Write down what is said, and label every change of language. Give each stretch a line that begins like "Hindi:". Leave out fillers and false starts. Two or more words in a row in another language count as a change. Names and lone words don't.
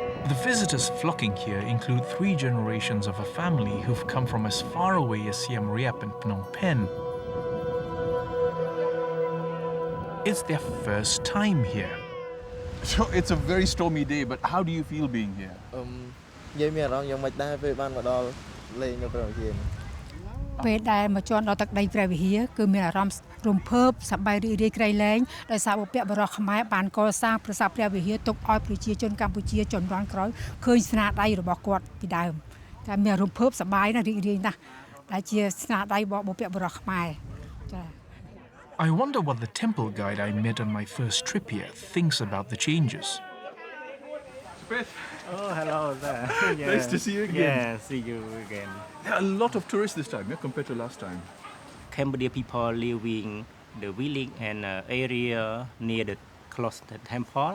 English: The visitors flocking here include 3 generations of a family who've come from as far away as Siem Reap and Phnom Penh. It's their first time here. So it's a very stormy day, but how do you feel being here?
Khmer: និយាយមានអារម្មណ៍យ៉ាងម៉េចដែរពេលបានមកដល់លេងនៅព្រះវិហារ ពេលដែលមកជន់ដល់ទឹកដីព្រះវិហារគឺមានអារម្មណ៍រំភើបសប្បាយរីករាយក្រៃលែងដោយសារបុព្វបុរសខ្មែរបានកសាងប្រាសាទព្រះវិហារទុកឲ្យប្រជាជនកម្ពុជាជំនាន់ក្រោយឃើញស្នាដៃរបស់គាត់ពីដើមតែមានរំភើបសប្បាយណាស់រីករាយណាស់ដែលជាស្នាដៃរបស់បុព្វបុរសខ្មែរចា
English: I wonder what the temple guide I met on my first trip here thinks about the changes. Oh, hello there. Nice to see you again. Yeah, see you again. There are a lot of tourists this time, compared to last time. Cambodia people living the village and area near the close to the temple.